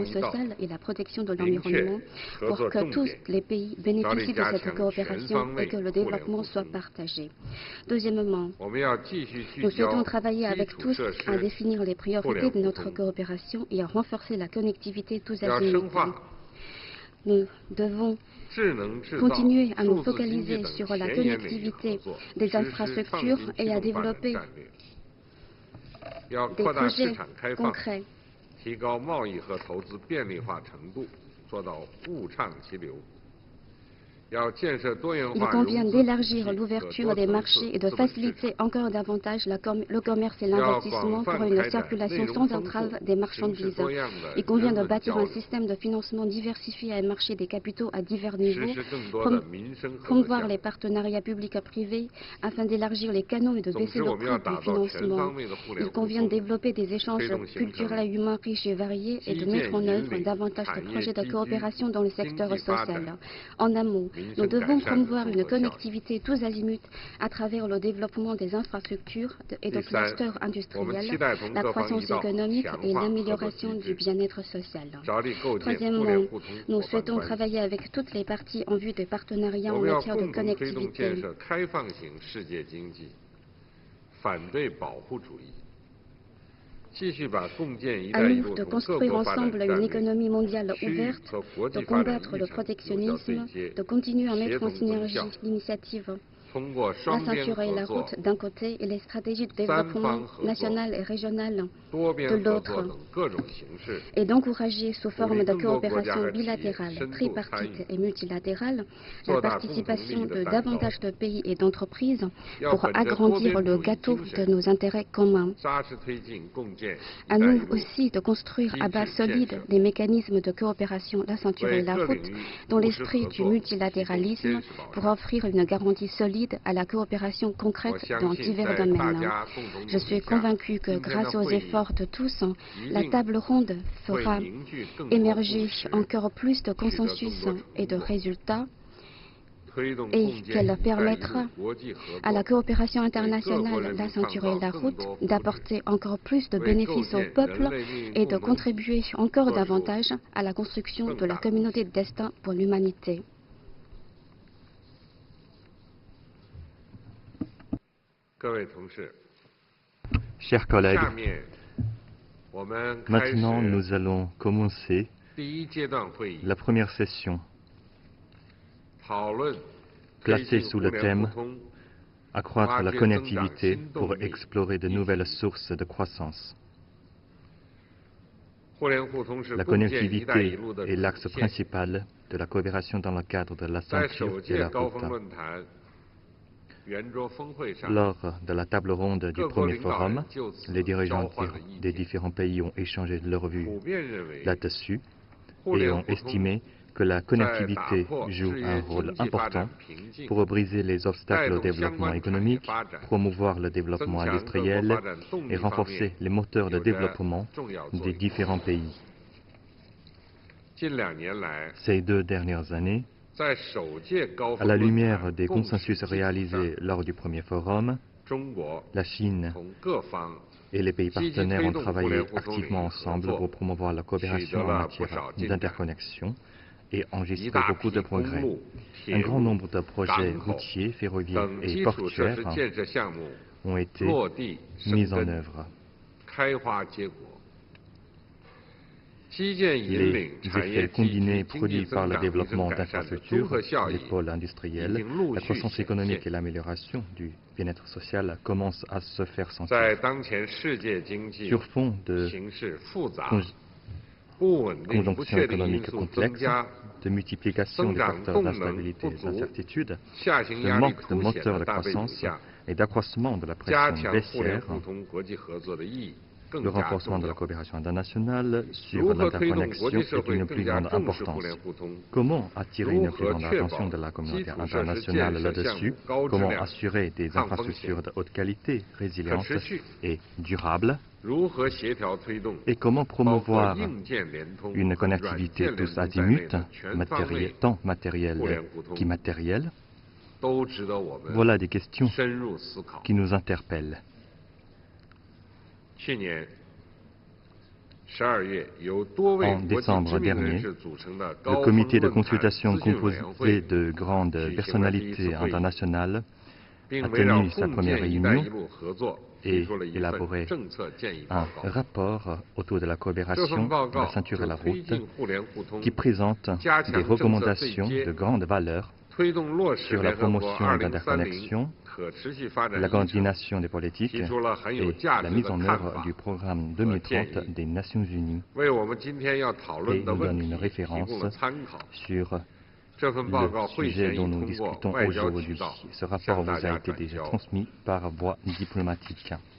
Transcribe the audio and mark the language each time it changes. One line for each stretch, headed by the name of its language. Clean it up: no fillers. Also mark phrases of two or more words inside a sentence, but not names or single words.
Chinese: 方一道，
French: social et la protection de
Chinese: 明确
French: l'environnement
Chinese: 合
French: pour
Chinese: 作
French: que
Chinese: 重
French: tous
Chinese: 点，
French: les pays
Chinese: 着力
French: bénéficient de
Chinese: 加
French: cette
Chinese: 强全
French: coopération
Chinese: 方
French: et
Chinese: 位
French: que le
Chinese: 互联
French: développement
Chinese: 互
French: soit
Chinese: 通。
French: partagé. Deuxièmement,
Chinese: 我们要继续聚
French: nous
Chinese: 焦
French: souhaitons travailler
Chinese: 基
French: avec
Chinese: 础
French: tous
Chinese: 设
French: à
Chinese: 施，
French: définir les
Chinese: 互联
French: priorités de
Chinese: 互
French: notre
Chinese: 通，
French: coopération et à renforcer la connectivité tous
Chinese: 要
French: azimuts.
Chinese: 深化
French: Nous devons
Chinese: 智能制造、
French: continuer à nous
Chinese: 数字经济
French: focaliser
Chinese: 等
French: sur la
Chinese: 前沿领域合
French: connectivité
Chinese: 作，
French: des
Chinese: 实施创
French: infrastructures
Chinese: 新
French: et à
Chinese: 驱动发展
French: développer
Chinese: 战略。要
French: des
Chinese: 扩大市
French: projets
Chinese: 场开放，
French: concrets.
Chinese: 提高贸易和投资便利化程度，做到物畅其流。要建设多元
French: Il
Chinese: 化融
French: convient
Chinese: 资体
French: d'élargir
Chinese: 系和
French: l'ouverture
Chinese: 多
French: des
Chinese: 层次
French: marchés et de
Chinese: 资本市
French: faciliter
Chinese: 场。
French: encore davantage le commerce et
Chinese: 要
French: l'investissement
Chinese: 广
French: pour
Chinese: 泛
French: une
Chinese: 开展内
French: circulation
Chinese: 容
French: sans
Chinese: 丰
French: entrave
Chinese: 富、
French: des
Chinese: 形式
French: marchandises.
Chinese: 多样的
French: Il convient
Chinese: 人
French: de
Chinese: 文
French: bâtir
Chinese: 交
French: un
Chinese: 流，
French: système de financement diversifié et un marché des capitaux à divers niveaux,
Chinese: 实施更多的民生合作
French: promouvoir
Chinese: 项
French: les
Chinese: 目。
French: partenariats publics-privés afin d'élargir les canaux et de
Chinese: 总
French: baisser
Chinese: 之，
French: le
Chinese: 我们要
French: coût
Chinese: 打
French: du
Chinese: 造全
French: financement.
Chinese: 方位的互联
French: Il
Chinese: 互
French: convient de
Chinese: 通，
French: développer des échanges
Chinese: 推动形成
French: culturels et humains riches et variés et de
Chinese: 基
French: mettre
Chinese: 建
French: en
Chinese: 引
French: œuvre
Chinese: 领
French: davantage
Chinese: 产
French: de
Chinese: 业
French: projets de
Chinese: 积聚
French: coopération dans le
Chinese: 经
French: secteur
Chinese: 济发
French: social.
Chinese: 展
French: En amont,
Chinese: 民
French: nous
Chinese: 生改
French: devons
Chinese: 善的
French: promouvoir
Chinese: 综
French: une
Chinese: 合效益。
French: connectivité tous azimuts à travers le développement des infrastructures et de
Chinese: 第三，
French: clusters
Chinese: 我们期
French: industriels,
Chinese: 待同
French: la
Chinese: 各方一
French: croissance
Chinese: 道，
French: économique
Chinese: 强
French: et
Chinese: 化合作
French: l'amélioration
Chinese: 机
French: du
Chinese: 制，
French: bien-être social.
Chinese: 着力构建互联
French: Troisièmement,
Chinese: 互通
French: nous
Chinese: 伙伴
French: souhaitons
Chinese: 关系。
French: travailler avec toutes les parties en vue des partenariats
Chinese: 我
French: en
Chinese: 们要
French: matière de
Chinese: 共同推动建
French: connectivité.
Chinese: 设开放型世界经济，反对保护主义，继续把共建“一
French: À
Chinese: 带一
French: nous
Chinese: 路”
French: de
Chinese: 同各
French: construire
Chinese: 国发展
French: ensemble
Chinese: 战
French: une
Chinese: 略
French: économie mondiale
Chinese: 区域
French: ouverte,
Chinese: 和国
French: de
Chinese: 际发展
French: combattre
Chinese: 议
French: le
Chinese: 程有效对
French: protectionnisme,
Chinese: 接，
French: de continuer à
Chinese: 协
French: mettre en
Chinese: 同增效，
French: synergie l'initiative
Chinese: 通过
French: La
Chinese: 双边
French: ceinture et
Chinese: 合
French: la
Chinese: 作
French: route d'un côté et les stratégies de
Chinese: 三
French: développement
Chinese: 方合作
French: national et régional
Chinese: 多边
French: de
Chinese: 合作
French: l'autre
Chinese: 等各种形式，
French: et d'encourager sous
Chinese: 鼓
French: forme
Chinese: 励
French: de
Chinese: 更多国家
French: coopération
Chinese: 和企业
French: bilatérale,
Chinese: 深度参
French: tripartite
Chinese: 与，
French: et multilatérale,
Chinese: 做
French: la
Chinese: 大共同利益
French: participation
Chinese: 的
French: de
Chinese: 蛋糕，
French: davantage de pays et d'entreprises
Chinese: 要
French: pour
Chinese: 本着多
French: agrandir
Chinese: 边
French: le
Chinese: 主义
French: gâteau
Chinese: 精
French: de
Chinese: 神，
French: nos intérêts communs.
Chinese: 扎实推进共建“一
French: À
Chinese: 带一
French: nous
Chinese: 路
French: aussi de construire à base
Chinese: 机制建
French: solide
Chinese: 设，
French: des mécanismes de coopération, la ceinture
Chinese: 为
French: et la
Chinese: 各
French: route,
Chinese: 领域
French: dans
Chinese: 务实
French: l'esprit
Chinese: 合
French: du
Chinese: 作提供
French: multilatéralisme
Chinese: 坚实保
French: pour
Chinese: 障。
French: offrir une garantie solide à la coopération
Chinese: 我
French: concrète
Chinese: 相
French: dans
Chinese: 信
French: divers
Chinese: 在大
French: domaines.
Chinese: 家共同
French: Je
Chinese: 努
French: suis
Chinese: 力下，
French: convaincue que
Chinese: 今天的
French: grâce aux
Chinese: 会议
French: efforts de tous,
Chinese: 一
French: la
Chinese: 定
French: table ronde
Chinese: 会
French: fera
Chinese: 凝聚更多共
French: émerger
Chinese: 识，
French: encore plus de
Chinese: 取得更
French: consensus
Chinese: 多成
French: et de
Chinese: 果，
French: résultats
Chinese: 推动
French: et
Chinese: 共建
French: qu'elle
Chinese: “一带一路
French: permettra
Chinese: 国际合
French: à la
Chinese: 作，
French: coopération
Chinese: 为各国
French: internationale,
Chinese: 人
French: la
Chinese: 民创
French: ceinture et
Chinese: 造
French: la
Chinese: 更
French: route
Chinese: 多福祉，
French: d'apporter encore plus de
Chinese: 为构
French: bénéfices au
Chinese: 建
French: peuple
Chinese: 人类命
French: et
Chinese: 运
French: de
Chinese: 共同
French: contribuer encore
Chinese: 做出
French: davantage à la construction
Chinese: 更
French: de la
Chinese: 大贡
French: communauté
Chinese: 献。
French: de destin pour l'humanité.
Chinese: 各位同事，
French: Chers collègues,
Chinese: 下面我们开
French: maintenant
Chinese: 始
French: nous allons commencer
Chinese: 第一阶段会议，
French: la première session
Chinese: 讨论
French: placée
Chinese: 推进
French: sous
Chinese: 互
French: le
Chinese: 联
French: thème
Chinese: 互通
French: Accroître la Marquer connectivité
Chinese: 增长新
French: pour
Chinese: 动力
French: explorer de
Chinese: 以及
French: nouvelles sources de croissance.
Chinese: 互联互通是
French: La
Chinese: 共建“一带一
French: connectivité
Chinese: 路”的
French: est
Chinese: 主
French: l'axe
Chinese: 线。
French: principal de la coopération dans le cadre de la
Chinese: 在
French: ceinture
Chinese: 首
French: et
Chinese: 届
French: la
Chinese: 高峰
French: route.
Chinese: 论坛圆桌峰会上，
French: Lors de la table ronde du
Chinese: 各国
French: premier
Chinese: 领导人
French: forum,
Chinese: 就此
French: les
Chinese: 交
French: dirigeants
Chinese: 换了意
French: des
Chinese: 见，
French: différents pays ont échangé leurs vues
Chinese: 普遍认为
French: là-dessus
Chinese: 互
French: et
Chinese: 联
French: ont
Chinese: 互通
French: estimé que la
Chinese: 在打
French: connectivité
Chinese: 破
French: joue
Chinese: 制
French: un
Chinese: 约
French: rôle
Chinese: 经济发展
French: important
Chinese: 瓶颈，
French: pour briser les
Chinese: 带
French: obstacles au
Chinese: 动相
French: développement
Chinese: 关产业
French: économique,
Chinese: 发展，
French: promouvoir le
Chinese: 增
French: développement
Chinese: 强各国
French: industriel
Chinese: 发展动
French: et
Chinese: 力方
French: renforcer
Chinese: 面
French: les moteurs de
Chinese: 有着
French: développement
Chinese: 重要作
French: des
Chinese: 用。
French: différents pays.
Chinese: 近2年来，
French: Ces 2 dernières années,
Chinese: 在首届高
French: à
Chinese: 峰
French: la
Chinese: 论
French: lumière
Chinese: 坛
French: des
Chinese: 共识
French: consensus
Chinese: 基础上，
French: réalisés lors du premier forum,
Chinese: 中国
French: la Chine
Chinese: 同各方
French: et les pays
Chinese: 积极
French: partenaires
Chinese: 推
French: ont
Chinese: 动互
French: travaillé
Chinese: 联互通领
French: activement
Chinese: 域合
French: ensemble
Chinese: 作
French: pour， promouvoir la
Chinese: 取
French: coopération
Chinese: 得
French: en
Chinese: 了不
French: matière
Chinese: 少进展。
French: d'interconnexion et
Chinese: 一
French: enregistré
Chinese: 大
French: beaucoup
Chinese: 批
French: de
Chinese: 公
French: progrès.
Chinese: 路、
French: Un
Chinese: 铁
French: grand
Chinese: 路、
French: nombre de projets
Chinese: 港口
French: routiers, ferroviaires
Chinese: 等
French: et
Chinese: 基础设施
French: portuaires
Chinese: 建设项目
French: ont été
Chinese: 落地生
French: mis en
Chinese: 根，
French: œuvre.
Chinese: 开花结果。基建引
French: Les
Chinese: 领产业
French: effets
Chinese: 集聚
French: combinés
Chinese: 经济
French: produits
Chinese: 增
French: par le
Chinese: 长提升
French: développement
Chinese: 改善的综
French: d'infrastructures,
Chinese: 合效
French: des
Chinese: 益
French: pôles
Chinese: 已
French: industriels,
Chinese: 经陆
French: la
Chinese: 续
French: croissance
Chinese: 显
French: économique
Chinese: 现
French: et。l'amélioration du bien-être social commencent à se faire
Chinese: 在
French: sentir.
Chinese: 当前世界经济
French: Sur fond de
Chinese: 形势复杂、
French: conj-
Chinese: 不稳定、不
French: conjonction
Chinese: 确定因
French: économique
Chinese: 素增
French: complexe,
Chinese: 加，
French: de multiplication
Chinese: 增
French: des
Chinese: 长
French: facteurs
Chinese: 动能
French: d'instabilité
Chinese: 不
French: et
Chinese: 足、
French: d'incertitude,
Chinese: 下行
French: le
Chinese: 压力
French: manque de
Chinese: 凸显
French: moteur
Chinese: 的
French: de
Chinese: 大背景
French: croissance
Chinese: 下，
French: et d'accroissement de la
Chinese: 加
French: pression
Chinese: 强互联
French: baissière,
Chinese: 互通国际合作的意义
French: le
Chinese: 更加
French: renforcement
Chinese: 重
French: de la
Chinese: 要。
French: coopération internationale
Chinese: 如
French: sur
Chinese: 何推动国
French: l'interconnexion
Chinese: 际社
French: est
Chinese: 会
French: d'une
Chinese: 更
French: plus
Chinese: 加
French: grande
Chinese: 重视互
French: importance.
Chinese: 联互通？
French: Comment attirer
Chinese: 如
French: une plus
Chinese: 何
French: grande
Chinese: 确保
French: attention de la
Chinese: 基
French: communauté
Chinese: 础设施建
French: internationale
Chinese: 设项目
French: là-dessus?
Chinese: 高质
French: Comment
Chinese: 量、
French: assurer des
Chinese: 抗风险、
French: infrastructures de haute qualité, résilientes
Chinese: 可持续？
French: et durables?
Chinese: 如何协调推动
French: Et comment
Chinese: 包括
French: promouvoir
Chinese: 硬件联通
French: une
Chinese: 和软
French: connectivité
Chinese: 件联
French: tous
Chinese: 通在内
French: azimuts,
Chinese: 的全方位
French: tant
Chinese: 互联
French: matérielle
Chinese: 互通
French: qu'immatérielle?
Chinese: 都值得我们
French: Voilà des questions
Chinese: 深入思考。
French: qui nous interpellent.
Chinese: 去年12月，由多位
French: En
Chinese: 国际知
French: décembre
Chinese: 名人
French: dernier,
Chinese: 士组成的
French: Le
Chinese: 高峰
French: comité de
Chinese: 论坛
French: consultation
Chinese: 资讯委员会
French: composé de grandes
Chinese: 举行了第一次
French: personnalités
Chinese: 会议，
French: internationales
Chinese: 并
French: a
Chinese: 围绕
French: tenu sa
Chinese: 共
French: première
Chinese: 建“一带
French: réunion
Chinese: 一路”合作
French: et
Chinese: 提出了一份
French: élaboré
Chinese: 政策建议
French: un
Chinese: 报告。
French: rapport autour de la
Chinese: 这
French: coopération
Chinese: 份报
French: de
Chinese: 告
French: la ceinture et
Chinese: 就
French: la
Chinese: 推
French: route
Chinese: 进互联互通，
French: qui présente
Chinese: 加
French: des
Chinese: 强政策对
French: recommandations
Chinese: 接，
French: de grande valeur
Chinese: 推动落实
French: sur la
Chinese: 联合国
French: promotion 2030 d'interconnexion,
Chinese: 可持续发展
French: la
Chinese: 议程，
French: coordination des politiques
Chinese: 提出了很有
French: et
Chinese: 价
French: la
Chinese: 值
French: mise
Chinese: 的
French: en
Chinese: 看
French: œuvre
Chinese: 法
French: du programme
Chinese: 和建
French: 2030
Chinese: 议，
French: des Nations Unies
Chinese: 为我们今天要讨
French: et
Chinese: 论的
French: nous
Chinese: 问
French: donne
Chinese: 题
French: une
Chinese: 提供
French: référence
Chinese: 了参考。
French: sur
Chinese: 这份报告
French: le
Chinese: 会
French: sujet
Chinese: 前已
French: dont nous
Chinese: 通过
French: discutons
Chinese: 外交渠
French: aujourd'hui.
Chinese: 道
French: Ce rapport
Chinese: 向
French: vous
Chinese: 大
French: a
Chinese: 家
French: été
Chinese: 转
French: déjà
Chinese: 交。
French: transmis par voie diplomatique.